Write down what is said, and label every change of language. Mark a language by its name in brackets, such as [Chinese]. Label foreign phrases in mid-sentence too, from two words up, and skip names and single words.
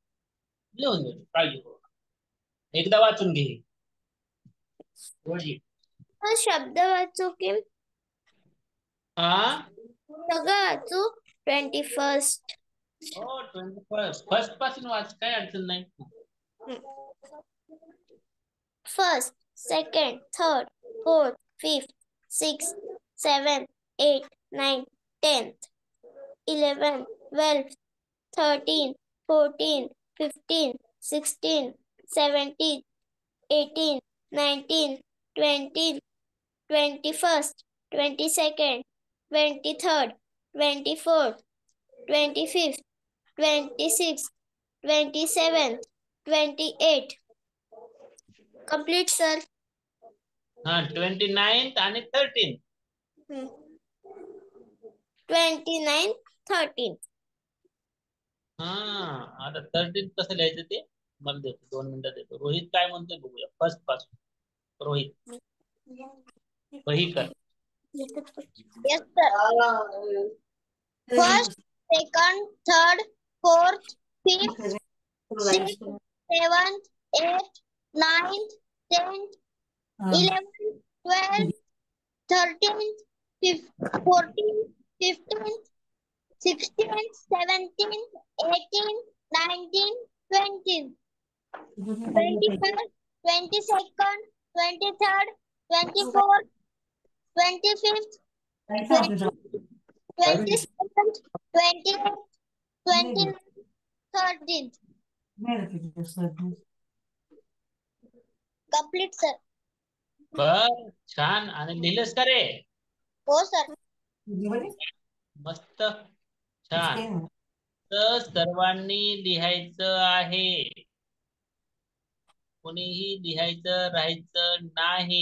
[Marathi] लिहून देतो, काळजी करू नका. एकदा वाचून घे. शब्द वाचू की सगळं वाचू? [English] 21st. [Marathi] हो 21st पासून वाच, काय अडचण नाही. [English] First, second, third, fourth, fifth, sixth, seventh, eighth, ninth, 10th, 11th, 12th, 13th, 14th, 15th, 16th, 17th, 18th, 19th, 20th, 21st, 22nd, 23rd, 24th, 25th, 26th, 27th, 28th. Complete, sir. [Marathi] 29th आणि 13th. [English] 29th, 13th. [Marathi] आता 13th कसं लिहायचं ते मला देतो, 2 मिनिटं देतो. रोहित काय म्हणतोय बघूया. फर्स्ट पासून रोहित वही कर. [English] Yes, sir. First, second, third, fourth, fifth, sixth, seventh, eighth, ninth, 10th, 11th, 12th, 13th, 14th, 15th, 16th, 17th, 18th, 19th, 20th, 21st, 22nd, 23rd, 24th, 25th, 27th, 28th, 29th, 30th. Complete, sir. [Marathi] बर, छान. आणि लिहिलंस का रे? हो sir. मस्त, छान. तर सर्वांनी लिहायचं आहे, कोणीही लिहायचं राहायचं नाही.